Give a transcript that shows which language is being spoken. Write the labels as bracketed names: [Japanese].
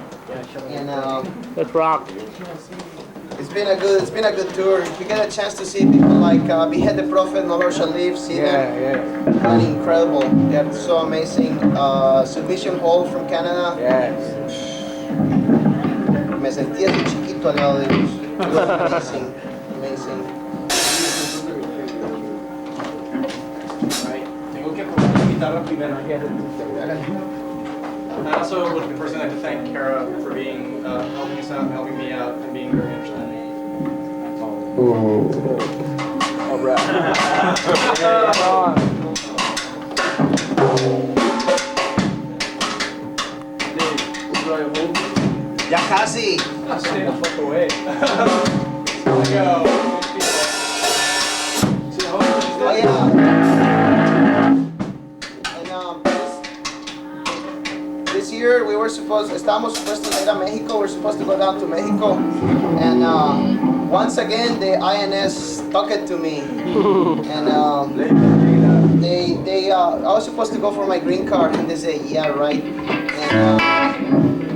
[English] And Let's rock. it's been a good tour. If you get a chance to see people like Behead the Prophet, No Lord Shall Live, see them. Yeah. And incredible. They're so amazing. Submission Hall from Canada. Yes. [Spanish] Me sentí así chiquito al lado de ellos. [English] It was amazing. Amazing. [Spanish] Tengo que poner la guitarra primero. [English] I also would personally like to thank Kara for being helping us out, and helping me out, and being very understanding. All right. [Spanish] Ya casi. [English] Stay the fuck away. Let's go. Oh yeah. And this year [Spanish] estábamos supuestos [English] to [Spanish] ir a [English] Mexico. We're supposed to go down to Mexico, and once again the INS stuck it to me, and I was supposed to go for my green card, and they say yeah right, and